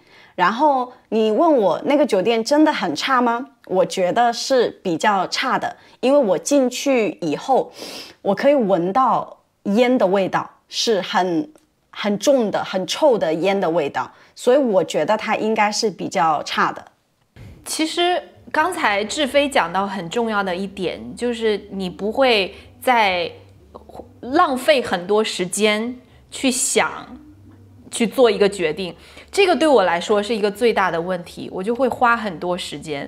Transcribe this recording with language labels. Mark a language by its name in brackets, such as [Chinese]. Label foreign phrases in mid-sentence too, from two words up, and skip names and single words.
[Chinese] 然後你問我那個酒店真的很差嗎？我覺得是比較差的，因為我進去以後，我可以聞到煙的味道，是很重的、很臭的煙的味道，所以我覺得它應該是比較差的。其實剛才志飛講到很重要的一點，就是你不會在浪費很多時間去想去做一個決定，這個對我來說是一個最大的問題，我就會花很多時間。